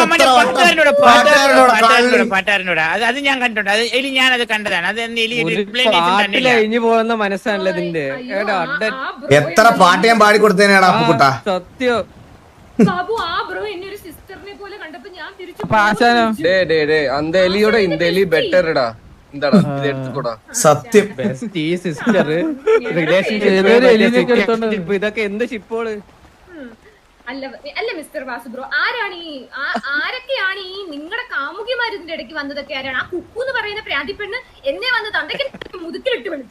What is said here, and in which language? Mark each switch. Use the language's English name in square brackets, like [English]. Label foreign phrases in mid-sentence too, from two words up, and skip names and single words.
[Malayalam] പാട്ടുകാരനോട് അത് ഞാൻ കണ്ടിട്ടുണ്ട്. അത് എലി ഞാനത് കണ്ടതാണ്. അത് എലി കഴിഞ്ഞു പോകുന്ന മനസ്സാണല്ലോ ഇതിന്റെ. എത്ര പാട്ട് ഞാൻ പാടിക്കൊടുത്തേനാണ് അപ്പുക്കുട്ട. സത്യം ബാബു, ആ ബ്രോ എന്നെ ഒരു സിസ്റ്ററിനെ പോലെ കണ്ടപ്പോ ഞാൻ തിരിച്ചു [Tamil] அந்த எலியோட இந்த எலி பெட்டர்டா. இந்தடா இது எடுத்துக்கோடா. [Malayalam] സത്യം. ഈ [English] sister relationship [Malayalam] ഇതൊക്കെ എന്ത് ഷിപ്പോള്. അല്ല മിസ്റ്റർ വാസു ബ്രോ, ആരൊക്കെയാണ് ഈ നിങ്ങളുടെ കാമുകിമാർ ഇതിന്റെ ഇടയ്ക്ക് വന്നതൊക്കെ ആരാണ്? ആ കുക്കു എന്ന് പറയുന്ന പ്രാന്തിപ്പെണ്ണ് എന്നെ വന്ന് തന്തയ്ക്ക് മുതുക്കിലിട്ട് വിളിച്ചു.